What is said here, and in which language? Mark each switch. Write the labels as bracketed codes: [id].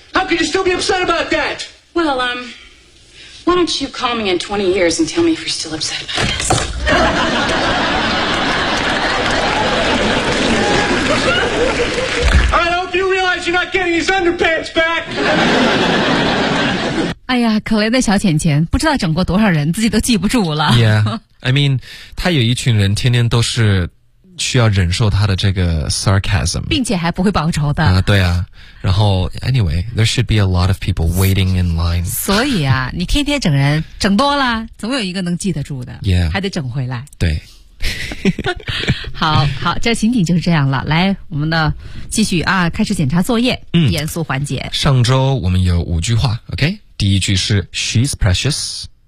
[en] How could you still be upset about that? Well, why don't you call me in 20 years and tell me if you're still upset about this? I hope you realize you're not getting his underpants back. [zh] 哎呀，可怜的小浅浅，不知道整过多少人，自己都记不住了。 [en] Yeah, I mean, [zh] 他有一群人天天都是需要忍受他的这个 sarcasm，并且还不会报仇的。对啊，然后 [en] anyway, there should be a lot of people waiting in line。 [zh] 所以啊，你天天整人，整多了，总有一个能记得住的。 [en] Yeah, [zh] 还得整回来。对。好，这情景就是这样了。来，我们的继续啊，开始检查作业，严肃环节。上周我们有五句话 ，OK。第一句是 [en] She's precious.